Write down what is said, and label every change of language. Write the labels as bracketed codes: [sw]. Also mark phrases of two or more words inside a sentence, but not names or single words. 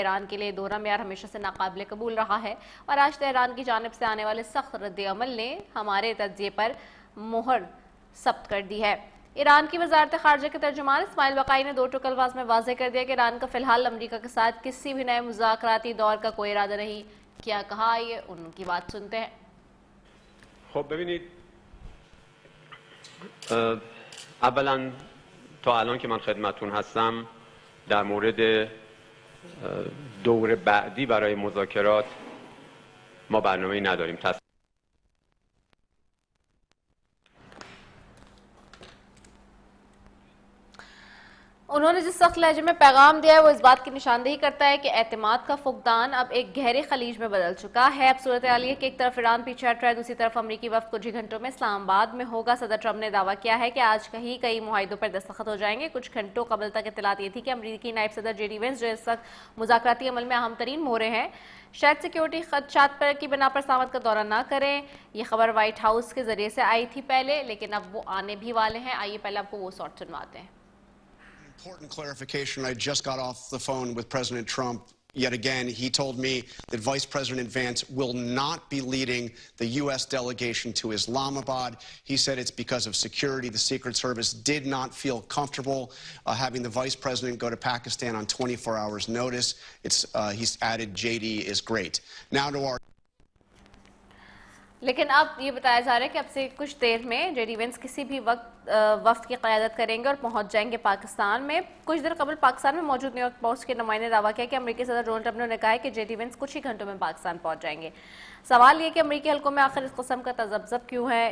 [ur] ایران کے لیے دوہرا معیار ہمیشہ سے ناقابل قبول رہا ہے، اور آج تہران کی جانب سے آنے والے سخت رد عمل نے ہمارے تجزیے پر مہر ثبت کر دی ہے۔ ایران کی وزارت خارجہ کے ترجمان اسماعیل بقائی نے دو ٹوک الفاظ میں واضح کر دیا کہ ایران کا فی الحال امریکہ کے ساتھ کسی بھی نئے مذاکراتی دور کا کوئی ارادہ نہیں۔ کیا کہا، آئیے ان کی بات سنتے ہیں۔ [fa] خب ببینید اولا تا الان که من خدمتون هستم در مورد دور بعدی برای مذاکرات ما برنامه‌ای نداریم. [ur] انہوں نے جس سخت لہجے میں پیغام دیا ہے وہ اس بات کی نشاندہی کرتا ہے کہ اعتماد کا فقدان اب ایک گہرے خلیج میں بدل چکا ہے۔ اب صورتحال یہ کہ ایک طرف ایران پیچھے ہٹ رہا ہے، دوسری طرف امریکی وفد کچھ ہی گھنٹوں میں اسلام آباد میں ہوگا۔ صدر ٹرمپ نے دعویٰ کیا ہے کہ آج کئی معاہدوں پر دستخط ہو جائیں گے۔ کچھ گھنٹوں قبل تک اطلاعات یہ تھی کہ امریکی نائب صدر جے ڈی وینس، جو اس وقت مذاکراتی عمل میں اہم ترین مورے ہیں، شاید سیکیورٹی خدشات پر کی بنا پر اسلام آباد کا دورہ نہ کریں۔ یہ خبر وائٹ ہاؤس کے ذریعے سے آئی تھی پہلے، لیکن اب وہ آنے بھی والے ہیں۔ آئیے پہلے آپ کو وہ شاٹ سنواتے ہیں۔ [en] Important clarification. I just got off the phone with President Trump. Yet again, he told me that Vice President Vance will not be leading the U.S. delegation to Islamabad. He said it's because of security. The Secret Service did not feel comfortable having the Vice President go to Pakistan on 24 hours notice. He's added, JD is great. Now to our... [ur] لیکن اب یہ بتایا جا رہا ہے کہ اب سے کچھ دیر میں جے ڈی وینس کسی بھی وقت وفد کی قیادت کریں گے اور پہنچ جائیں گے پاکستان میں۔ کچھ دیر قبل پاکستان میں موجود نیو یارک پوسٹ کے نمائندے نے دعویٰ کیا کہ امریکی صدر ڈونلڈ ٹرمپ نے کہا ہے کہ جے ڈی وینس کچھ ہی گھنٹوں میں پاکستان پہنچ جائیں گے۔ سوال یہ کہ امریکی حلقوں میں آخر اس قسم کا تذبذب کیوں ہے؟